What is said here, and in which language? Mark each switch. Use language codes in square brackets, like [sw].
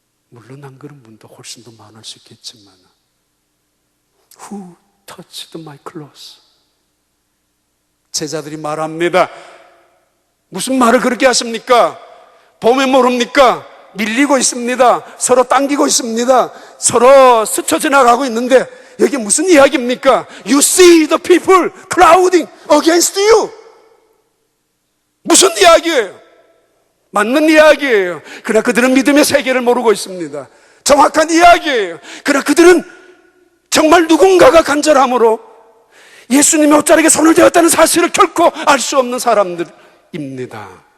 [ko] 물론 안 그런 분도 훨씬 더 많을 수 있겠지만, [en] Who touched my clothes? [ko] 제자들이 말합니다. 무슨 말을 그렇게 하십니까? 보면 모릅니까? 밀리고 있습니다. 서로 당기고 있습니다. 서로 스쳐 지나가고 있는데 여기 무슨 이야기입니까? [en] You see the people crowding against you. [ko] 무슨 이야기예요? 맞는 이야기예요. 그러나 그들은 믿음의 세계를 모르고 있습니다. 정확한 이야기예요. 그러나 그들은 정말 누군가가 간절함으로 예수님의 옷자락에 손을 대었다는 사실을 결코 알 수 없는 사람들입니다.